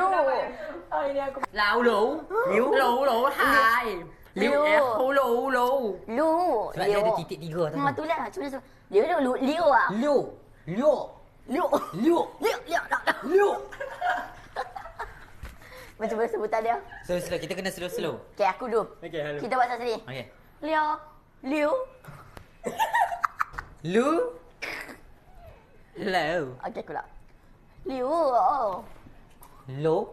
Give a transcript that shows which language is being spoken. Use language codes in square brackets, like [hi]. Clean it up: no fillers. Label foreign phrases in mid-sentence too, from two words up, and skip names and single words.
[ms] Ini aku. [vi] Lão lũ. Lũ hai. [ms] Liu. Sebab dia ada titik 3 tu. Tu lah. Cuma tu. Liu ah. Liu. Macam mana sebutan dia? Slow. Kita kena slow. Okay, aku dulu. Okey, hello. Kita buat sendiri. Okay. Liu. Lu. Low. Okay, aku lah. Liu. Lo.